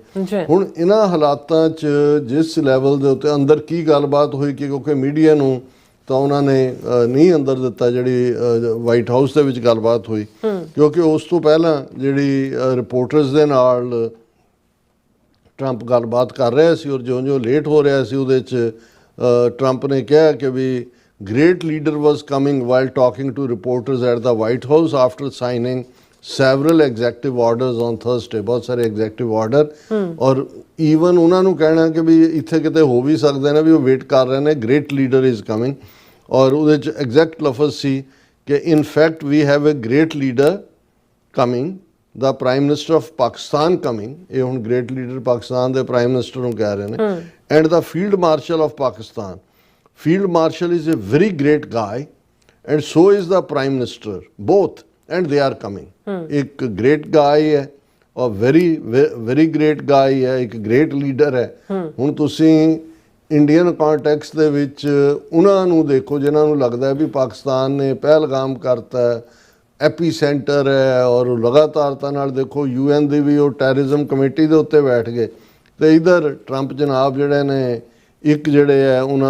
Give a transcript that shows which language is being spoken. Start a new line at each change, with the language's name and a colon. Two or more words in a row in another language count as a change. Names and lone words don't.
Punjabi: ਹੁਣ ਇਹਨਾਂ ਹਾਲਾਤਾਂ 'ਚ ਜਿਸ ਲੈਵਲ ਦੇ ਉੱਤੇ ਅੰਦਰ ਕੀ ਗੱਲਬਾਤ ਹੋਈ, ਕਿਉਂਕਿ ਮੀਡੀਆ ਨੂੰ ਤਾਂ ਉਹਨਾਂ ਨੇ ਨਹੀਂ ਅੰਦਰ ਦਿੱਤਾ ਜਿਹੜੀ ਵਾਈਟ ਹਾਊਸ ਦੇ ਵਿੱਚ ਗੱਲਬਾਤ ਹੋਈ, ਕਿਉਂਕਿ ਉਸ ਤੋਂ ਪਹਿਲਾਂ ਜਿਹੜੀ ਰਿਪੋਰਟਰਸ ਦੇ ਨਾਲ ਟਰੰਪ ਗੱਲਬਾਤ ਕਰ ਰਿਹਾ ਸੀ ਔਰ ਜਿਉਂ-ਜਿਉਂ ਲੇਟ ਹੋ ਰਿਹਾ ਸੀ ਉਹਦੇ 'ਚ ਟਰੰਪ ਨੇ ਕਿਹਾ ਕਿ ਵੀ
English: great leader was coming while talking to reporters at the White House after signing several executive orders on Thursday,
Punjabi: ਬਹੁਤ ਸਾਰੇ
English: executive order,
Punjabi: ਔਰ ਈਵਨ ਉਹਨਾਂ ਨੂੰ ਕਹਿਣਾ ਕਿ ਵੀ ਇੱਥੇ ਕਿਤੇ ਹੋ ਵੀ ਸਕਦੇ ਨੇ ਵੀ ਉਹ ਵੇਟ ਕਰ ਰਹੇ ਨੇ
English: great leader is coming,
Punjabi: ਔਰ ਉਹਦੇ 'ਚ ਐਗਜ਼ੈਕਟ ਲਫ਼ਜ਼ ਸੀ ਕਿ
English: in fact we have a great leader coming, the Prime Minister of Pakistan coming,
Punjabi: ਇਹ ਹੁਣ
English: great leader
Punjabi: ਪਾਕਿਸਤਾਨ ਦੇ ਪ੍ਰਾਈਮ ਮਿਨਿਸਟਰ ਨੂੰ ਕਹਿ ਰਹੇ ਨੇ,
English: and the Field Marshal of Pakistan. Field Marshal is a very great guy and so is the Prime Minister, both, and they are coming. एक great guy
Hindi: है और
English: very great guy
Hindi: है, एक
English: great leader है।
Punjabi: ਹੁਣ ਤੁਸੀਂ
English: Indian context
Punjabi: ਦੇ ਵਿੱਚ ਉਹਨਾਂ ਨੂੰ ਦੇਖੋ ਜਿਨ੍ਹਾਂ ਨੂੰ ਲੱਗਦਾ ਵੀ ਪਾਕਿਸਤਾਨ ਨੇ ਪਹਿਲਗਾਮ ਕਰਤਾ, ਐਪੀ ਸੈਂਟਰ ਹੈ, ਔਰ ਲਗਾਤਾਰਤਾ ਨਾਲ ਦੇਖੋ UN ਦੀ ਵੀ ਉਹ
English: terrorism committee
Punjabi: ਦੇ ਉੱਤੇ ਬੈਠ ਗਏ, ਤੇ ਇਧਰ ਟਰੰਪ ਜਨਾਬ ਜਿਹੜੇ ਨੇ ਇੱਕ ਜਿਹੜੇ ਹੈ ਉਹਨਾਂ